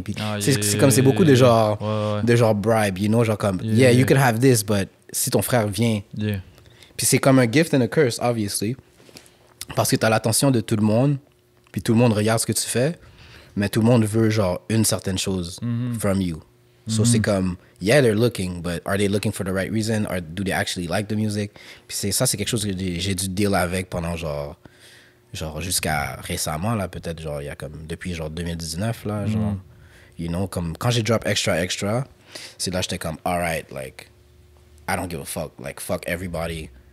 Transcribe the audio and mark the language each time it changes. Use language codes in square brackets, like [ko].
[fr] Puis c'est comme, c'est beaucoup de genre... De genre bribe, [en] you know? [fr] Genre comme, [en] yeah, you can have this, but [fr] si ton frère vient... Puis c'est comme un [en] gift and a curse, obviously. [fr] Parce que t'as l'attention de tout le monde, puis tout le monde regarde ce que tu fais. Mais tout le monde veut, genre, une certaine chose [en] from you. [fr] So, c'est comme, [en] yeah, they're looking, but are they looking for the right reason? Or do they actually like the music? [fr] Puis ça, c'est quelque chose que j'ai dû deal avec pendant, genre jusqu'à récemment, là, peut-être, genre, il y a comme, depuis, genre, 2019, là, genre, [en] you know, [fr] comme, quand j'ai drop Extra, c'est là, j'étais comme, [en] all right, like, I don't give a fuck, like, fuck everybody.